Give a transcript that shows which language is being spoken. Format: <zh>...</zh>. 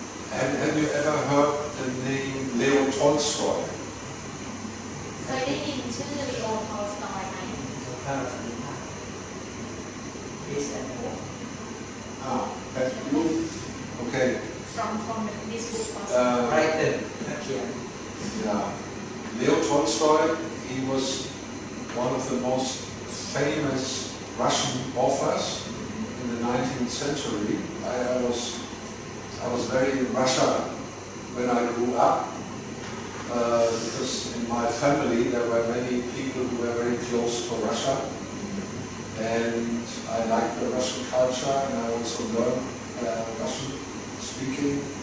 <en>Have you ever heard the name Leo Tolstoy?</en> <th>เคยได้ยินชื่อลีโอ ทอลสตอยไหม สงครามสันติภาพ</th> <en>Peace and War Have you? Okay. from this book Writer</en> <th>นักเขียน</th> <en>Yeah. Leo Tolstoy, he was one of the most famous Russian authors in the 19th century. I was very in Russia when I grew up, because in my family there were many people who were very close to Russia, and I liked the Russian culture, and I also learned Russian speaking.</en>